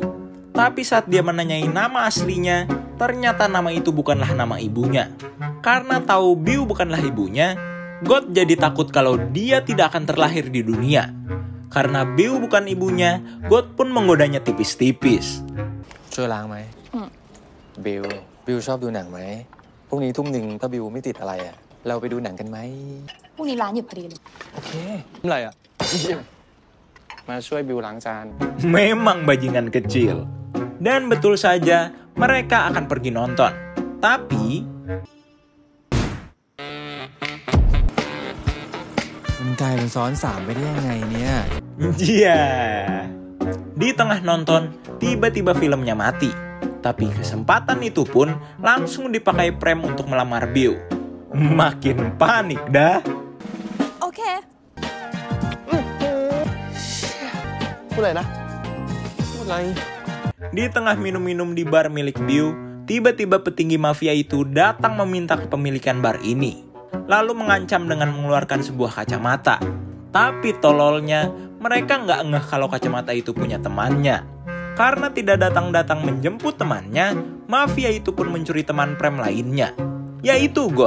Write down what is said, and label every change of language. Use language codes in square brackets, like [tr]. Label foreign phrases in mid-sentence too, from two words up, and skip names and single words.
[id] Tapi saat dia menanyai nama aslinya, ternyata nama itu bukanlah nama ibunya. Karena tahu Biu bukanlah ibunya, God jadi takut kalau dia tidak akan terlahir di dunia. Karena Biu bukan ibunya, God pun menggodanya tipis-tipis. [th] ช่วยล้างไหมบิวชอบดูหนังไหมพรุ่งนี้ทุ่มหนึ่งถ้าบิวไม่ติดอะไรอ่ะเราไปดูหนังกันไหม พรุ่งนี้ร้านหยุดพอดีเลย โอเค อะไรอ่ะ มาช่วยบิวล้างจาน [id] Memang bajingan kecil. Dan betul saja, mereka akan pergi nonton. Tapi, [th] มันกลายเป็นซ้อนสามไปได้ยังไงเนี่ย [id] ya, di tengah nonton, tiba-tiba filmnya mati. Tapi kesempatan itu pun langsung dipakai Prem untuk melamar Biu. Makin panik dah. [th] โอเค พูดอะไรนะ พูดอะไร [id] Di tengah minum-minum di bar milik Biu, tiba-tiba petinggi mafia itu datang meminta kepemilikan bar ini. Lalu mengancam dengan mengeluarkan sebuah kacamata. Tapi tololnya, mereka nggak ngeh kalau kacamata itu punya temannya. Karena tidak datang-datang menjemput temannya, mafia itu pun mencuri teman Prem lainnya, yaitu God.